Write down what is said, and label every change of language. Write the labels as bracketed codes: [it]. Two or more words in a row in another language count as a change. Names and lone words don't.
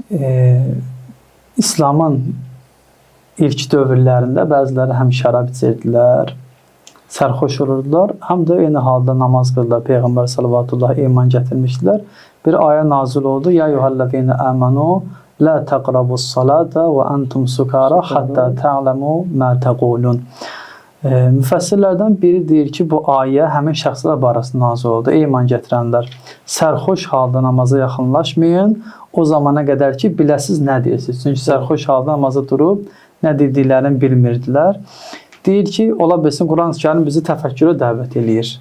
[az] İslamın ilk dövrlərində bəziləri həm şərab içirdilər, sərxoş olurdular, həm də eyni halda namaz qıldılar. Peyğəmbər sallallahu iman gətirmişdilər. Bir ayə nazil oldu. [ar] يا أيها الذين آمنوا لا تقربوا الصلاة وأنتم سكارى حتى تعلموا ما تقولون. [az] Müfəssirlərdən biri deyir ki, bu ayə həmin şəxslər barəsində nazil oldu. Ey iman gətirənlər, sərxoş halda namaza yaxınlaşmayın, o zamana qədər ki, biləsiz nə deyirsiniz. Çünki sərxoş halda namaza durub, nə dediklərini bilmirdilər. Deyir ki, ola bilsin, Quran-ı bizi təfəkkürə dəvət eləyir.